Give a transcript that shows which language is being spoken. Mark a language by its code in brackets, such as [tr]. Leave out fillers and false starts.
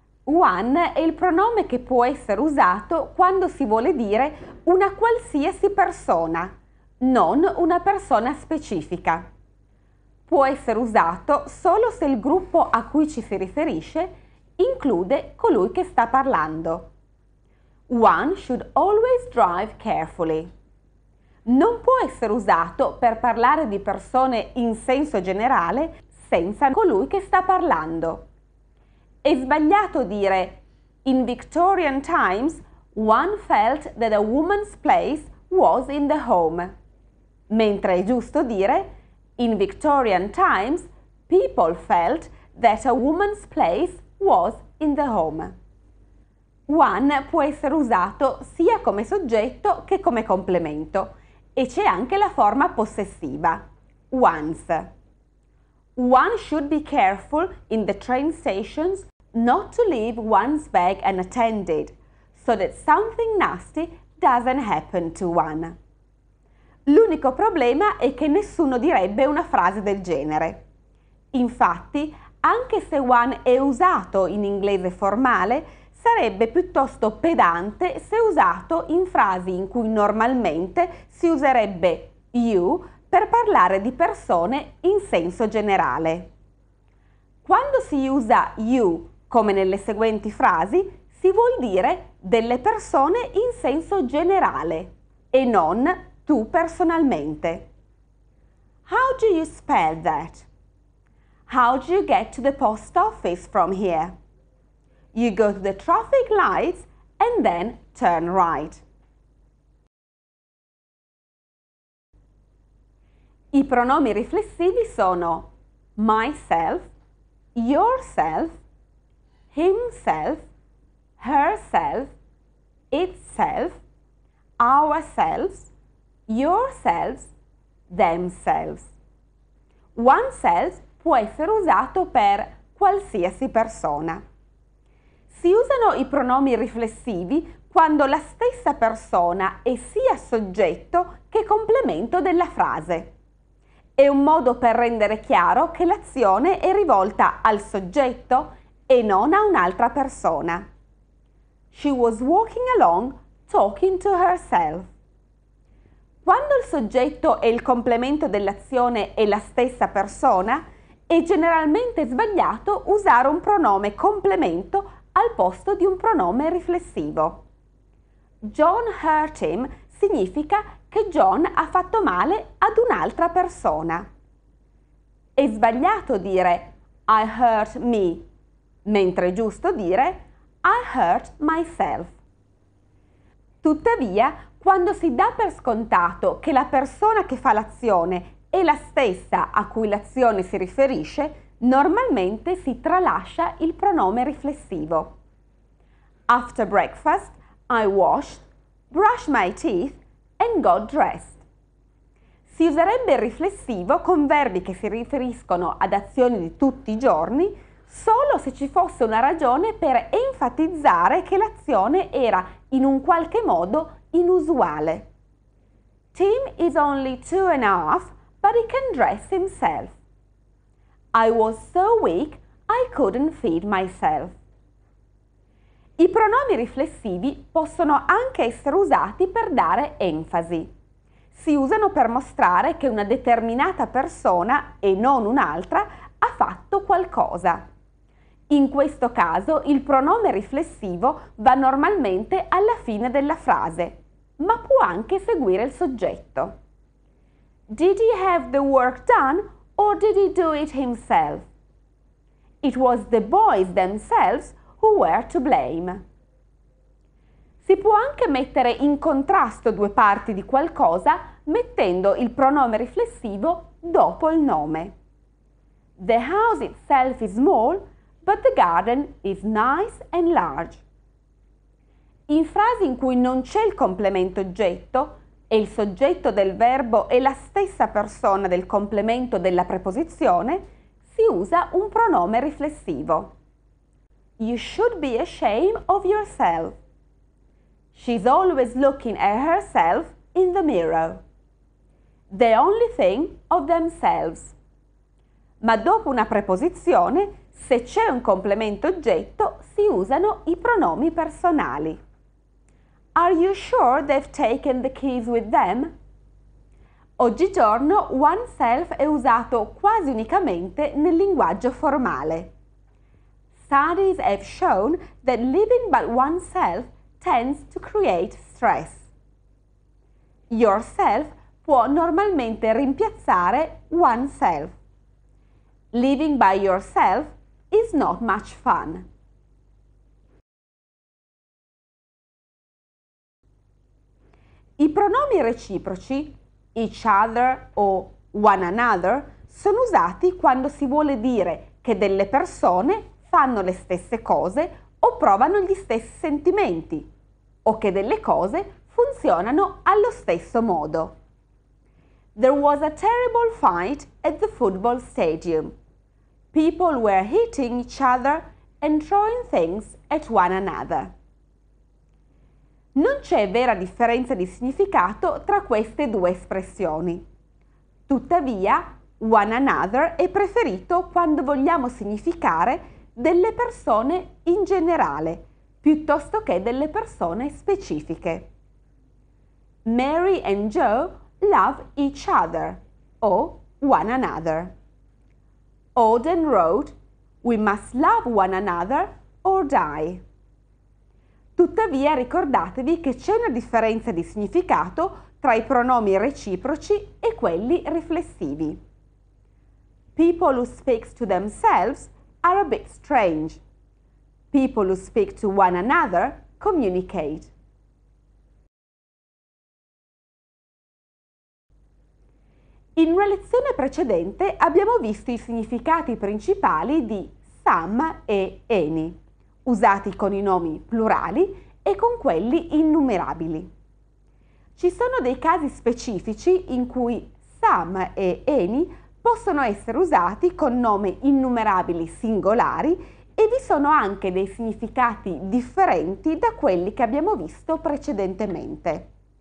[it] One è il pronome che può essere usato quando si vuole dire una qualsiasi persona, non una persona specifica. Può essere usato solo se il gruppo a cui ci si riferisce include colui che sta parlando. [en] One should always drive carefully. [it] Non può essere usato per parlare di persone in senso generale senza colui che sta parlando. È sbagliato dire [en] In Victorian times, one felt that a woman's place was in the home, [it] mentre è giusto dire [en] In Victorian times, people felt that a woman's place was in the home. [it] One può essere usato sia come soggetto che come complemento e c'è anche la forma possessiva, one's. [en] One should be careful in the train stations not to leave one's bag unattended, so that something nasty doesn't happen to one. [it] L'unico problema è che nessuno direbbe una frase del genere. Infatti, anche se one è usato in inglese formale, sarebbe piuttosto pedante se usato in frasi in cui normalmente si userebbe you per parlare di persone in senso generale. Quando si usa you, come nelle seguenti frasi, si vuol dire delle persone in senso generale e non tu personalmente. [en] How do you spell that? How do you get to the post office from here? You go to the traffic lights and then turn right. [it] I pronomi riflessivi sono myself, yourself, himself, herself, itself, ourselves, yourselves, themselves. Oneself può essere usato per qualsiasi persona. Si usano i pronomi riflessivi quando la stessa persona è sia soggetto che complemento della frase. È un modo per rendere chiaro che l'azione è rivolta al soggetto e non a un'altra persona. [en] She was walking along talking to herself. [it] Quando il soggetto e il complemento dell'azione è la stessa persona, è generalmente sbagliato usare un pronome complemento al posto di un pronome riflessivo. [en] John hurt him [it] significa che John ha fatto male ad un'altra persona. È sbagliato dire [en] I hurt me, [it] mentre è giusto dire [en] I hurt myself. [it] Tuttavia, quando si dà per scontato che la persona che fa l'azione è la stessa a cui l'azione si riferisce, normalmente si tralascia il pronome riflessivo. [en] After breakfast, I washed, brushed my teeth and got dressed. [it] Si userebbe il riflessivo con verbi che si riferiscono ad azioni di tutti i giorni solo se ci fosse una ragione per enfatizzare che l'azione era in un qualche modo inusuale. [en] Tim is only 2.5, but he can dress himself. I was so weak I couldn't feed myself. [it] I pronomi riflessivi possono anche essere usati per dare enfasi. Si usano per mostrare che una determinata persona, e non un'altra, ha fatto qualcosa. In questo caso il pronome riflessivo va normalmente alla fine della frase, ma può anche seguire il soggetto. [en] Did he have the work done or did he do it himself? It was the boys themselves who were to blame. [it] Si può anche mettere in contrasto due parti di qualcosa mettendo il pronome riflessivo dopo il nome. [en] The house itself is small, but the garden is nice and large. [it] In frasi in cui non c'è il complemento oggetto e il soggetto del verbo è la stessa persona del complemento della preposizione, si usa un pronome riflessivo. [en] You should be ashamed of yourself. She's always looking at herself in the mirror. They only think of themselves. [it] Ma dopo una preposizione, se c'è un complemento oggetto, si usano i pronomi personali. [en] Are you sure they've taken the keys with them? [it] Oggigiorno oneself è usato quasi unicamente nel linguaggio formale. [en] Studies have shown that living by oneself tends to create stress. [it] Yourself può normalmente rimpiazzare oneself. [en] Living by yourself is not much fun. [it] I pronomi reciproci, each other o one another, sono usati quando si vuole dire che delle persone fanno le stesse cose o provano gli stessi sentimenti, o che delle cose funzionano allo stesso modo. [en] There was a terrible fight at the football stadium. People were hitting each other and throwing things at one another. [it] Non c'è vera differenza di significato tra queste due espressioni. Tuttavia, one another è preferito quando vogliamo significare delle persone in generale, piuttosto che delle persone specifiche. [en] Mary and Joe love each other o one another. Auden wrote, "We must love one another or die." [it] Tuttavia ricordatevi che c'è una differenza di significato tra i pronomi reciproci e quelli riflessivi. [en] People who speak to themselves are a bit strange. People who speak to one another communicate. [it] In una lezione precedente abbiamo visto i significati principali di some e any, usati con i nomi plurali e con quelli innumerabili. Ci sono dei casi specifici in cui some e any possono essere usati con nomi innumerabili singolari e vi sono anche dei significati differenti da quelli che abbiamo visto precedentemente.